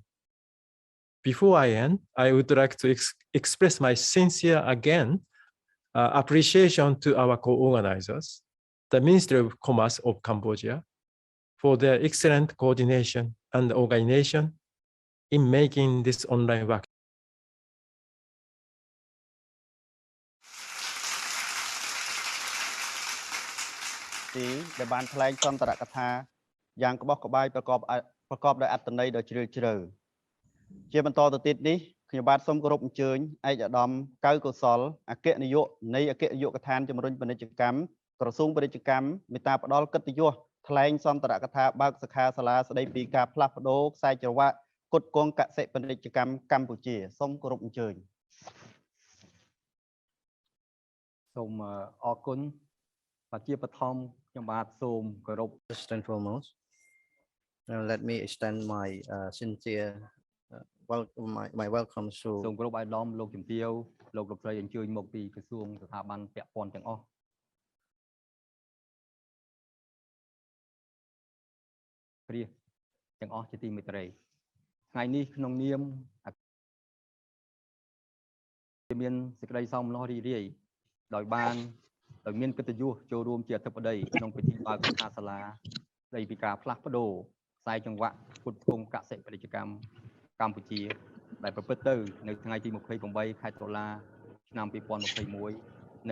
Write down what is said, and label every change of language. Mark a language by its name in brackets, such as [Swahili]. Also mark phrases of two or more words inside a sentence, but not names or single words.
[English] Before I end, I would like to express my sincere appreciation to our co-organizers, the Ministry of Commerce of Cambodia, for their excellent coordination and organization in making this online work. [Khmer] ដែលបានថ្លែងសន្ទរកថាយ៉ាងក្បោះក្បាយប្រកបដោយអត្ថន័យដ៏ជ្រាលជ្រៅ ជាបន្តទៅទៀតនេះខ្ញុំបាទសូមគោរពអញ្ជើញឯកឧត្តមកៅកុសលអគ្គនាយកនៃអគ្គនាយកដ្ឋានជំរុញពាណិជ្ជកម្មក្រសួងពាណិជ្ជកម្មមេត្តាផ្ដល់កិត្តិយសថ្លែងសន្ទរកថាបើកសិក្ខាសាលាស្ដីពីការផ្លាស់ប្ដូរខ្សែច្រវាក់ផ្គត់ផ្គង់កសិពាណិជ្ជកម្មកម្ពុជាសូមគោរពអញ្ជើញ សូមអរគុណជាបឋមខ្ញុំបាទសូមគោរព [English] First and foremost, let me extend my sincere my welcome to [Khmer] សូមគោរពអាយដាមលោកជំទាវលោកលោកស្រីអញ្ជើញមកពីក្រសួងស្ថាប័នពាក់ព័ន្ធទាំងអស់ ព្រះទាំងអស់ជាទីមេត្រីថ្ងៃនេះក្នុងនាមមានសេចក្តីសោមនស្សរីករាយដោយមានកិត្តិយសចូលរួមជាអធិបតីក្នុងពិធីបើកសិក្ខាសាលាស្ដីពីការផ្លាស់ប្ដូរខ្សែចង្វាក់ផ្គត់ផ្គង់កសិពាណិជ្ជកម្មកម្ពុជាដែលប្រព្រឹត្តទៅនៅថ្ងៃទី28ខែតុលាឆ្នាំ2021